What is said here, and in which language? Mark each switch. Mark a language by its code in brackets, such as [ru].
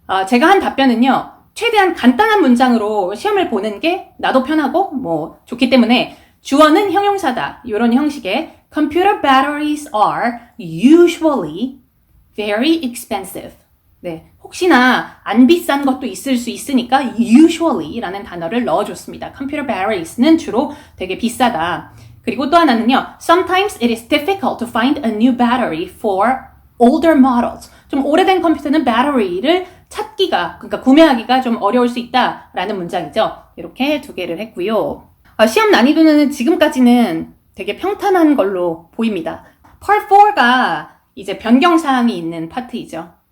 [ko] 제가 한 답변은요, 최대한 간단한 문장으로 시험을 보는 게 나도 편하고 뭐 좋기 때문에 주어는 형용사다, 이런 형식의 [en] computer batteries are usually very expensive. [ko] 네, 혹시나 안 비싼 것도 있을 수 있으니까 usually라는 단어를 넣어줬습니다. computer batteries는 주로 되게 비싸다. 그리고 또 하나는요, [en] sometimes it is difficult to find a new battery for older models. [ko] 좀 오래된 컴퓨터는 배터리를 찾기가, 그러니까 구매하기가 좀 어려울 수 있다라는 문장이죠. 이렇게 두 개를 했고요. 시험 난이도는 지금까지는 되게 평탄한 걸로 보입니다. Part 4가 이제 변경사항이 있는 파트이죠.